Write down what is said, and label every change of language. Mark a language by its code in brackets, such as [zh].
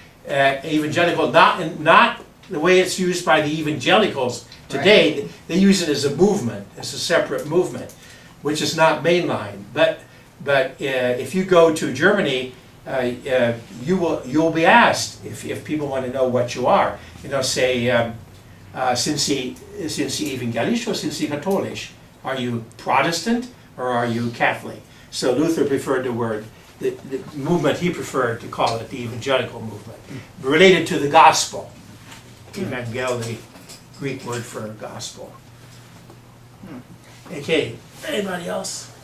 [en] Evangelical, not the way it's used by the evangelicals today. Right. They use it as a movement, as a separate movement, which is not mainline. But if you go to Germany, you'll be asked if people want to know what you are. [de] Say, sind Sie evangelisch or sind Sie katholisch? [en] Are you Protestant or are you Catholic? So Luther preferred the word, the movement he preferred to call it the evangelical movement, related to the gospel. Evangel, the Greek word for gospel. Okay, anybody else?